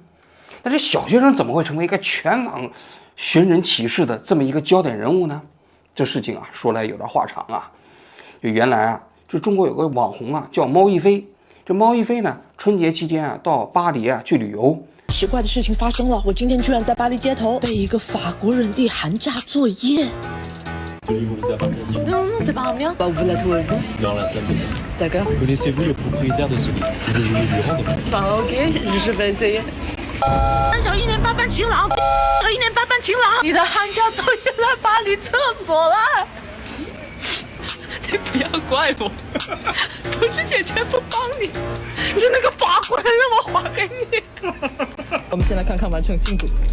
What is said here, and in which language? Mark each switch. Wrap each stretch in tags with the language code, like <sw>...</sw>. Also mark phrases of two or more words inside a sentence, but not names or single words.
<zh>那这小学生怎么会成为一个全网寻人启事的这么一个焦点人物呢？这事情啊说来有点话长啊。就原来啊，这中国有个网红啊叫猫一飞。这猫一飞呢，春节期间啊到巴黎啊去旅游。奇怪的事情发生了，我今天居然在巴黎街头被一个法国人递寒假作业。</zh> <fr>Non, non, c'est pas un mien. Bah, vous la trouvez où? Dans la salle de bain. D'accord. Connaissez-vous le propriétaire de ce livre? Voulez-vous lui rendre? Bah, ok, je vais essayer.</fr> <zh>小1年8班晴朗，小1年8班晴朗，你的寒假作业在巴黎厕所了。你不要怪我，不是姐全部帮你，是那个法国人让我还给你。我们先来看看完成进度。</zh>